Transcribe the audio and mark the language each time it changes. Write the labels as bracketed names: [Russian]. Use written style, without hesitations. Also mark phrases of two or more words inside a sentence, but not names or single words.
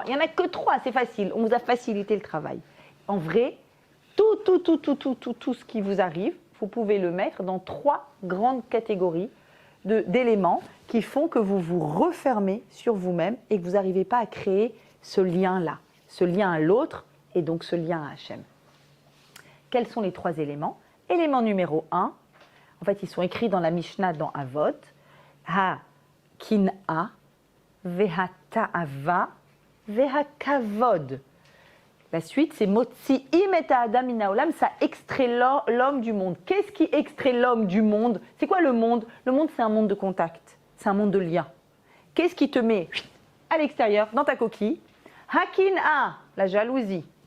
[French] Il n'y en a que 3, c'est facile. On vous a facilité le travail. En vrai, tout ce qui vous arrive, vous pouvez le mettre dans 3 grandes catégories d'éléments qui font que vous vous refermez sur vous-même et que vous n'arrivez pas à créer ce lien-là, ce lien à l'autre et donc ce lien à Hachem. Quels sont les 3 éléments? Élément numéro 1, en fait, ils sont écrits dans la Mishnah, dans Avot, [Hebrew] הקנאה והתאווה והכבוד. [French] La suite, c'est [Hebrew] מוציאים את האדם מן העולם, [French] ça extrait l'homme du monde. Qu'est-ce qui extrait l'homme du monde? C'est quoi le monde? Le monde, c'est un monde de contact, c'est un monde de lien. Qu'est-ce qui te met à l'extérieur, dans ta coquille? Hakin'a, la jalousie.